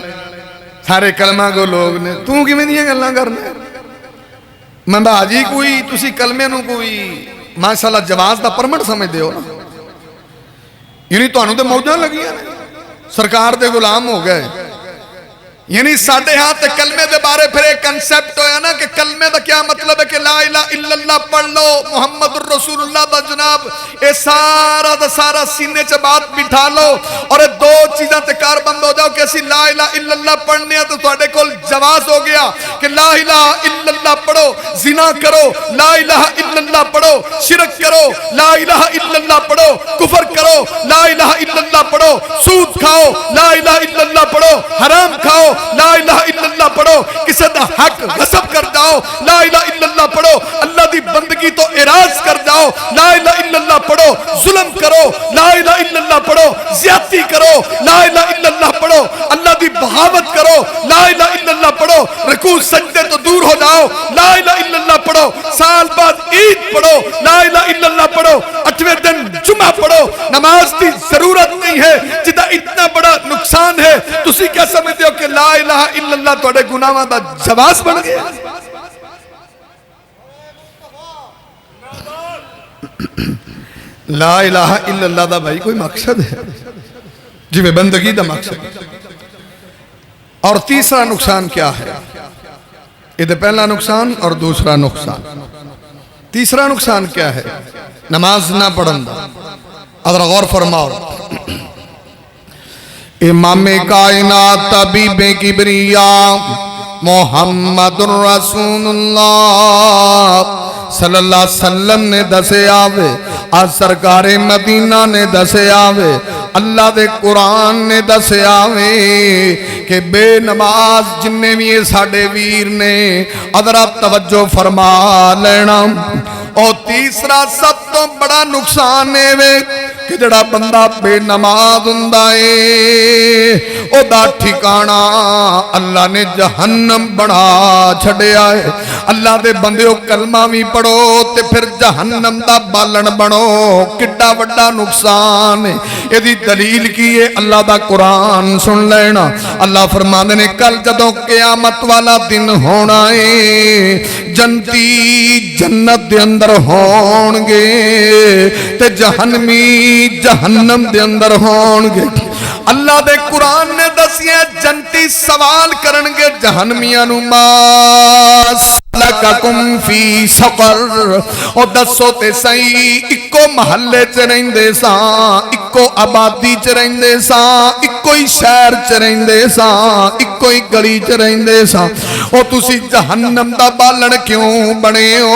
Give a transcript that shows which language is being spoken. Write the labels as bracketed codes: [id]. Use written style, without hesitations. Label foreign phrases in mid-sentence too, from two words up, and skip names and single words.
[pa] سارے کلمہ کو لوگ نے تو کیویں دیاں گلاں کرنا میں بھاجی کوئی تسی کلمے نوں کوئی ماشاءاللہ جواز دا پرمٹ سمجھدے ہو نا یعنی تہانوں تے موجاں لگیاں نے سرکار دے غلام ہو گئے یعنی ساڈے ہاتھ تے کلمے دے بارے فیر ایک کنسیپٹ ہویا نا کہ کلمے دا کیا مطلب ہے کہ [ar] لا إله [pa] إلا الله پڑھ لو [ar] محمد رسول الله [pa] دا جناب یہ سارا دا سارا سینے چ بات بٹھا لو اور یہ دو چیزاں تے کار بند ہو جاؤ کہ اسی [ar] لا إله إلا الله [pa] پڑھنے تو تہاڈے کول جواب ہو گیا کہ [ar] لا إله إلا الله [pa] पढ़ो زنا کرو [ar] لا إله إلا الله [pa] پڑھو شرک کرو [ar] لا إله إلا الله [pa] پڑھو کفر کرو [ar] لا إله إلا الله [pa] پڑھو سود کھاؤ [ar] لا إله إلا الله [pa] پڑھو حرام کھاؤ [ar] لا إله إلا الله [pa] پڑھو کسی دا حق غصب کر جاؤ [ar] لا إله إلا الله [pa] پڑھو اللہ دی بندگی تو اعراض کر جاؤ [ar] لا إله إلا الله [pa] پڑھو ظلم کرو [ar] لا إله إلا الله [pa] پڑھو زیادتی کرو [ar] لا إله إلا الله [pa] پڑھو اللہ دی بغاوت کرو [ar] لا إله إلا الله [pa] پڑھو رکوع سجدے تو دور ہو جاؤ [ar] لا إله إلا الله [pa] پڑھو سال بعد عید پڑھو [ar] لا إله إلا الله [pa] پڑھو 8ویں دن جمعہ پڑھو نماز کی ضرورت نہیں ہے جدا اتنا بڑا نقصان ہے تسی کیا سمجھتے ہو کہ [ar] لا إله إلا الله [pa] تہاڈے گناہاں دا جواب بن گیا [ar] لا إله إلا الله [pa] دا بھائی کوئی مقصد ہے جیویں بندگی دا مقصد. اور تیسرا نقصان کیا ہے یہ پہلا نقصان اور دوسرا نقصان تیسرا نقصان کیا ہے نماز نہ پڑھن دا اگر غور فرماؤ امامِ کائنات طبیبِ کبریا [ar] محمد رسول الله صلى الله عليه وسلم [pa] نے دسیا وے آ سرکارِ مدینہ نے دسیا وے اللہ دے قرآن نے دسیا وے کہ بے نماز جنے بھی یہ ساڈے ویر نے ادھر توجہ فرما لینا. اور تیسرا سب تو بڑا نقصان ہے وے کہ جڑا بندہ بے نماز ہوندا ہے او دا ٹھکانہ اللہ نے جہنم بنا چھڑیا ہے۔ اللہ دے بندیو کلمہ بھی پڑھو تے پھر جہنم دا بالن بنو، کڈا وڈا نقصان ہے۔ یہ دی دلیل کی ہے اللہ دا قرآن سن لینا۔ اللہ فرماندے نے کل جدوں قیامت والا دن ہونا ہے، جنتی جنت دے اندر ہون گے تے جہنمی جہنم دے اندر ہون گے۔ اللہ دے قرآن نے دسیا جنتی سوال کرنگے جہنمیاں نو [ar] ما سلککم فی سقر، [pa] او دسو تے سہی اکو محلے چ رہندے ساں، اکو آبادی چ رہندے ساں، اکو ہی شہر چ رہندے ساں، اکو ہی گلی چ رہندے ساں، او تسی جہنم دا بالن کیوں بنے ہو؟